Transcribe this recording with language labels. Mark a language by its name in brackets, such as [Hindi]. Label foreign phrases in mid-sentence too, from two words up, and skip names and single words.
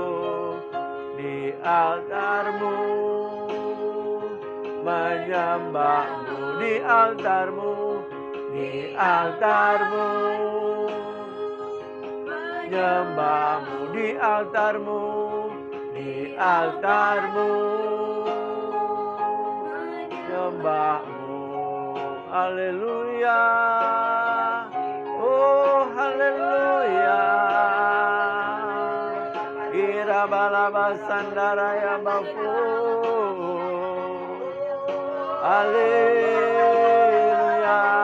[Indonesian] Di altar-Mu menyembah-Mu, di altar-Mu, di altar-Mu menyembah-Mu, di altar-Mu, di altar-Mu menyembah-Mu. Haleluya, oh haleluya. Irabalaba sandaraya bafu. Haleluya.